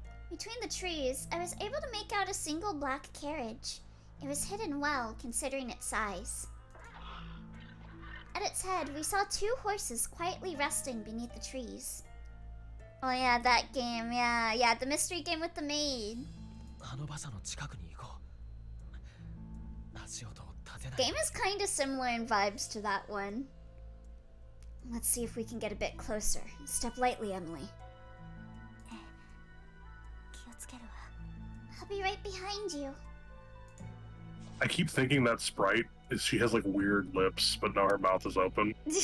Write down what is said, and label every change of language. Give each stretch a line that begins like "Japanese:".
English: Between the trees, I was able to make out a single black carriage. It was hidden well, considering its size. At its head, we saw two horses quietly resting beneath the trees. Oh yeah, that game, yeah, the mystery game with the maid.
Japanese: あの馬車の近くに行こう。足音を立てない。
English: Game is kind of similar in vibes to that one. Let's see if we can get a bit closer. Step lightly, Emily.
Japanese: 気をつけるわ。
English: I'll be right behind you. I keep thinking that Sprite is she has like weird lips, but now her mouth is open.